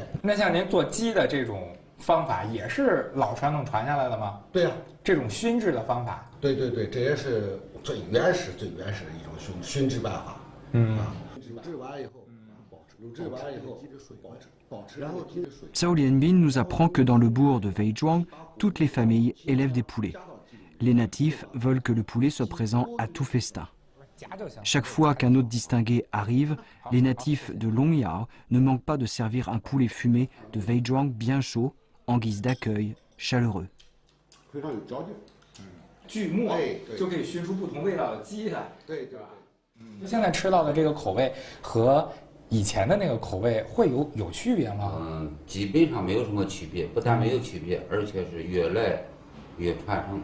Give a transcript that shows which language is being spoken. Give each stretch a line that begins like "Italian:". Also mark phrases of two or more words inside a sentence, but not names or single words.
Chinese: 那像您做鸡的这种方法，也是老传统传下来的吗？对呀，这种熏制的方法。对对对，这也是最原始的一种熏制办法。卤制完以后，保持，然后
French: Zhao Lianbin nous apprend que dans le bourg de Weizhuang, toutes les familles élèvent des poulets. Les natifs veulent que le poulet soit présent à tout festin. Chaque fois qu'un hôte distingué arrive, les natifs de Longyao ne manquent pas de servir un poulet fumé de Weizhuang bien chaud, en guise d'accueil chaleureux.
Chinese: 锯末就可以熏出不同味道的鸡来，对吧？现在吃到的这个口味和以前的那个口味会有区别吗？基本上没有什么区别，不但没有区别，而且是越来越传承。